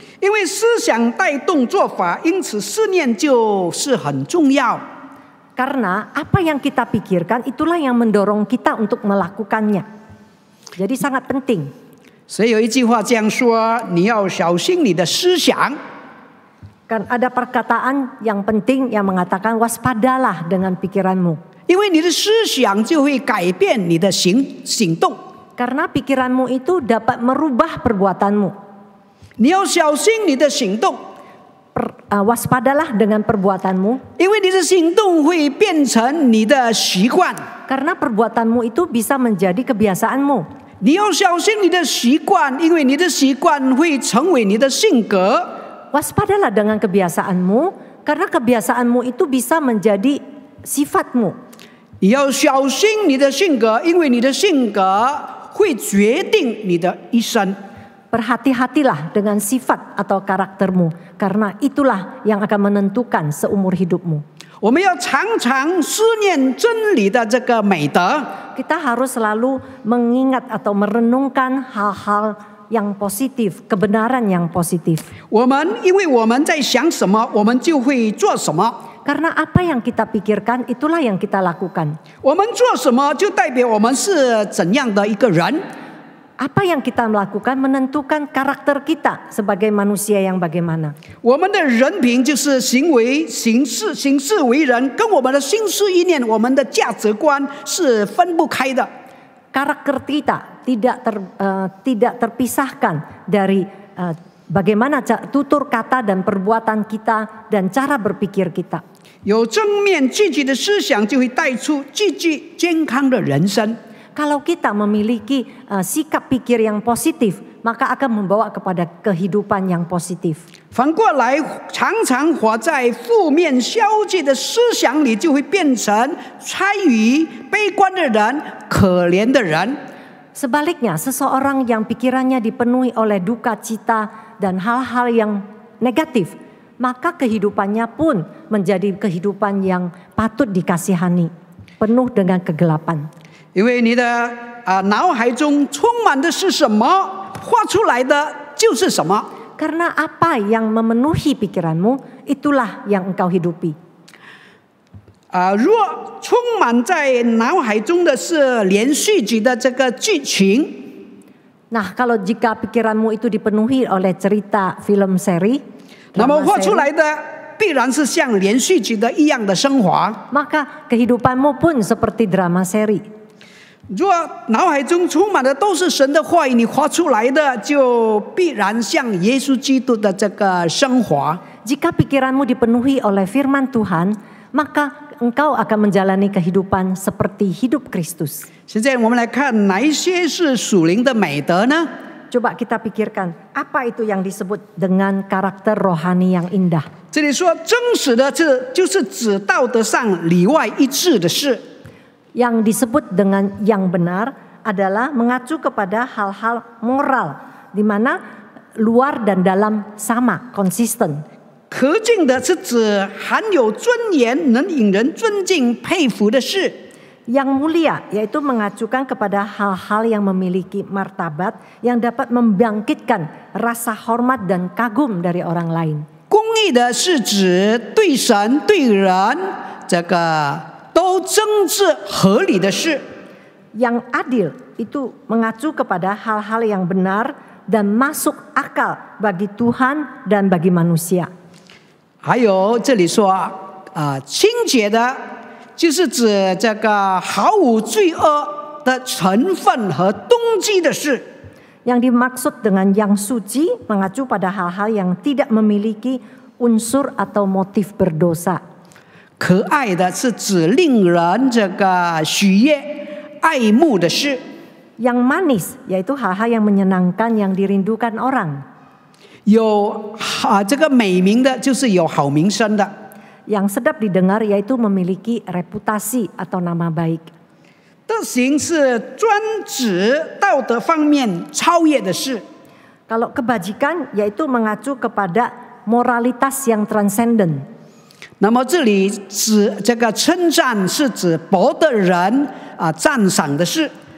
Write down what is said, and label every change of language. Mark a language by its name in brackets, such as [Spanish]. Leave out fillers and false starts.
[Chinese] 因为思想带动做法，因此思念就是很重要。 [Indonesian] Karena apa yang kita pikirkan itulah yang mendorong kita untuk melakukannya. Jadi sangat penting. [Chinese] 所以有一句话这样说：你要小心你的思想。 [Indonesian] Kan ada perkataan yang penting yang mengatakan waspadalah dengan pikiranmu. [Chinese] 因为你的思想就会改变你的行动。 [Indonesian] Karena pikiranmu itu dapat merubah perbuatanmu. [Chinese] 你要小心你的行动， [Indonesian] Waspadalah dengan perbuatanmu, [Chinese] 因为你的行动会变成你的习惯。 [Indonesian] karena perbuatanmu itu bisa menjadi kebiasaanmu. [Chinese] 你要小心你的习惯，因为你的习惯会成为你的性格。 [Indonesian] Waspadalah dengan kebiasaanmu, karena kebiasaanmu itu bisa menjadi sifatmu. [Chinese] 你要小心你的性格，因为你的性格会决定你的一生。 [Indonesian] Berhati-hatilah dengan sifat atau karaktermu, karena itulah yang akan menentukan seumur hidupmu. [Chinese] 我们要常常思念真理的这个美德， [Indonesian] Kita harus selalu mengingat atau merenungkan hal-hal yang positif, kebenaran yang positif. [Chinese] 因为我们在想什么，我们就会做什么。 [Indonesian] Karena apa yang kita pikirkan, itulah yang kita lakukan. [Chinese] 我们做什么，就代表我们是怎样的一个人。 [Indonesian] Apa yang kita lakukan menentukan karakter kita sebagai manusia yang bagaimana. [Chinese] 我们的人品就是行事为人，跟我们的心思意念、我们的价值观是分不开的。 [Indonesian] Karakter kita tidak terpisahkan dari bagaimana tutur kata dan perbuatan kita dan cara berpikir kita. [Chinese] 有正面积极的思想，就会带出积极健康的人生。 [Indonesian] Kalau kita memiliki sikap pikir yang positif, maka akan membawa kepada kehidupan yang positif. [Chinese] 反过来，常常活在负面消极的思想里，就会变成猜疑、悲观的人、可怜的人。 [Indonesian] Sebaliknya, seseorang yang pikirannya dipenuhi oleh duka cita dan hal-hal yang negatif, maka kehidupannya pun menjadi kehidupan yang patut dikasihani, penuh dengan kegelapan. [Chinese] 因为你的脑海中充满的是什么，画出来的就是什么。 [Indonesian] Karena apa yang memenuhi pikiranmu, itulah yang engkau hidupi. [Chinese] 若充满在脑海中的是连续剧的这个剧情， [Indonesian] Nah, kalau jika pikiranmu itu dipenuhi oleh cerita film seri, [Chinese] 那么 [Indonesian] drama [Chinese] 画出 [Indonesian] seri, [Chinese] 来的必然是像连续剧的一样的生活。 [Indonesian] maka kehidupanmu pun seperti drama seri. [Chinese] 若脑海中充满的都是神的话语，你画出来的就必然像耶稣基督的这个生活。 [Indonesian] Jika pikiranmu dipenuhi oleh firman Tuhan, maka engkau akan menjalani kehidupan seperti hidup Kristus. [Chinese] 现在我们来看哪一些是属灵的美德呢？ [Indonesian] Coba kita pikirkan, apa itu yang disebut dengan karakter rohani yang indah? [Chinese] 这里说真实的，这就是指道德上里外一致的事。 [Indonesian] Yang disebut dengan yang benar adalah mengacu kepada hal-hal moral, di mana luar dan dalam sama, konsisten. [Chinese] 可敬的是指含有尊严、能引人尊敬、佩服的事。 [Indonesian] Yang mulia yaitu mengacukan kepada hal-hal yang memiliki martabat yang dapat membangkitkan rasa hormat dan kagum dari orang lain. [Chinese] 公义的是指对神对人这个都真挚合理的事。 [Indonesian] Yang adil itu mengacu kepada hal-hal yang benar dan masuk akal bagi Tuhan dan bagi manusia. [Chinese] 还有这里说清洁的，就是指这个毫无罪恶的成分和动机的事。 [Indonesian] Yang dimaksud dengan yang suci mengacu pada hal-hal yang tidak memiliki unsur atau motif berdosa. [Chinese] 可爱的是指令人这个喜悦、爱慕的事。 [Indonesian] Yang manis yaitu hal-hal yang menyenangkan yang dirindukan orang. [Chinese] 有这个美名的，就是有好名声的。 [Indonesian] Yang sedap didengar yaitu memiliki reputasi atau nama baik. [Chinese] 德行是专指道德方面超越的事。 [Indonesian] Kalau kebajikan yaitu mengacu kepada moralitas yang transenden. [Chinese] 那么这里指这个称赞是指博得人赞赏的事。